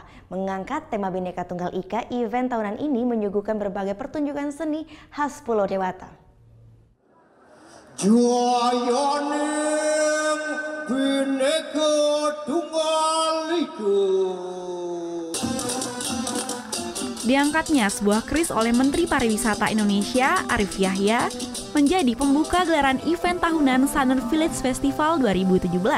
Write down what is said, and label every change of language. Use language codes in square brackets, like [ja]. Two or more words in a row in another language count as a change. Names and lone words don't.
[id] Mengangkat tema Bhinneka Tunggal Ika, event tahunan ini menyuguhkan berbagai pertunjukan seni khas Pulau Dewata. [kaw] Jayaning Bhinneka Tunggal Ika. [id] Diangkatnya sebuah keris oleh Menteri Pariwisata Indonesia, Arief Yahya, menjadi pembuka gelaran event tahunan Sanur Village Festival 2017.